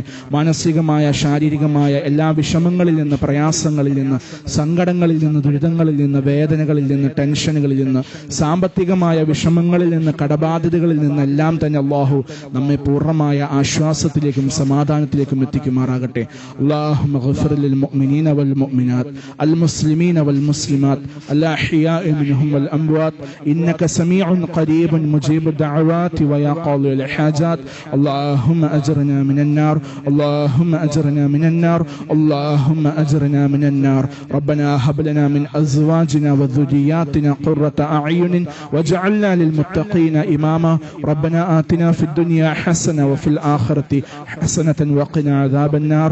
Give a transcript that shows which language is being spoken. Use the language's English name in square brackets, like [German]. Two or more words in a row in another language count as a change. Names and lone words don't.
[Malayalam] മാനസികമായ, ശാരീരികമായ എല്ലാ വിഷമങ്ങളിൽ നിന്ന്, പ്രയാസങ്ങളിൽ നിന്ന്, സങ്കടങ്ങളിൽ നിന്ന്, ദുരിതങ്ങളിൽ നിന്ന്, വേദനകളിൽ നിന്ന്, ടെൻഷനുകളിൽ നിന്ന്, സാമ്പത്തികമായ വിഷമങ്ങളിൽ നിന്ന്, കടബാധ്യതകളിൽ നിന്നെല്ലാം തന്നെ അല്ലാഹു നമ്മെ പൂർണ്ണമായ ആശ്വാസത്തിലേക്കും സമാധാനത്തിലേക്കും എത്തിക്കുമാറാകട്ടെ. [Arabic] اللهم اغفر للمؤمنين والمؤمنات المسلمين والمسلمات الأحياء منهم والأموات إنك سميع قريب مجيب الدعوات ويا قاضي الحاجات. اللهم أجرنا من النار, اللهم أجرنا من النار، اللهم أجرنا من النار. ربنا هب لنا من أزواجنا وذرياتنا قرة أعين واجعلنا للمتقين إماما. ربنا آتنا في الدنيا حسنة وفي الآخرة حسنة وقنا عذاب النار.